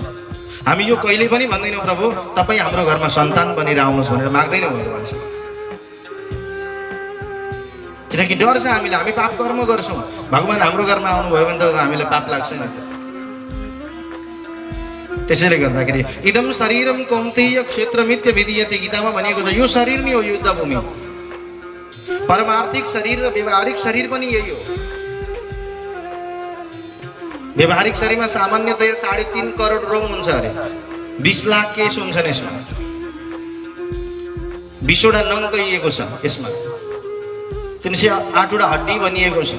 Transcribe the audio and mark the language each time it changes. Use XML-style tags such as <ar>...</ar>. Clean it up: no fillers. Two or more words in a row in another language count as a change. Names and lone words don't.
<ne>हामी यो कहिले पनि भन्दैनौँ प्रभु तपाईँ हाम्रो घरमा सन्तान बनेर आउनुहोस् भनेर माग्दैनौँ भगवानसँग। किनकि डर छ हामीलाई, हामी पाप कर्म गर्छौँ। भगवान हाम्रो घरमा आउनुभयो भने त हामीलाई पाप लाग्छ नि। त्यसैले गर्दाखेरि</ne> <sa>इदम शरीरम कौन्तेय क्षेत्रमित्य विधीयते,</sa> <ne>गीतामा भनिएको छ यो शरीर नै हो युद्ध भूमि। परमार्थिक शरीर र व्यवहारिक शरीर पनि यही हो। व्यवहारिक शरीरमा सामान्यतया 3.5 करोड रोम हुन्छ अरे, 20 लाख केस हुन्छन् यसमा, 20 वटा नङ कहिएको छ यसमा, 308 वटा हड्डी भनिएको छ।</ne>